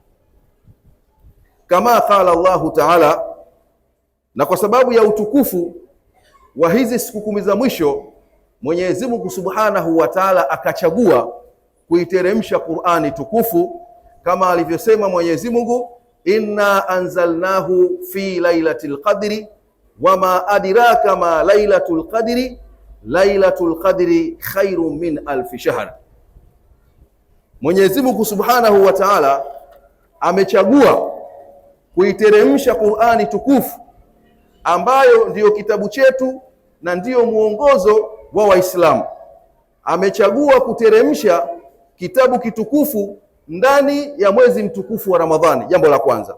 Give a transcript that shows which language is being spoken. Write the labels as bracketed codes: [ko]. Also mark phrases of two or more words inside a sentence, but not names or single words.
[ar] كما قال الله تعالى, [sw] na kwa sababu ya utukufu wa hizi siku 10 za mwisho, Mwenyezi Mungu [ar] سبحانه وتعالى [sw] akachagua kuiteremsha Qur'ani tukufu kama alivyosema Mwenyezi Mungu, [ar] إنا أنزلناه في ليلة القدر وما أدراك ما ليلة القدر ليلة القدر خير من ألف شهر. [sw] Mwenyezi Mungu [ar] سبحانه وتعالى [sw] amechagua kuiteremsha Qur'ani tukufu ambayo ndiyo kitabu chetu na ndiyo mwongozo wa Waislamu. Amechagua kuteremsha kitabu kitukufu ndani ya mwezi mtukufu wa Ramadhani, jambo la kwanza.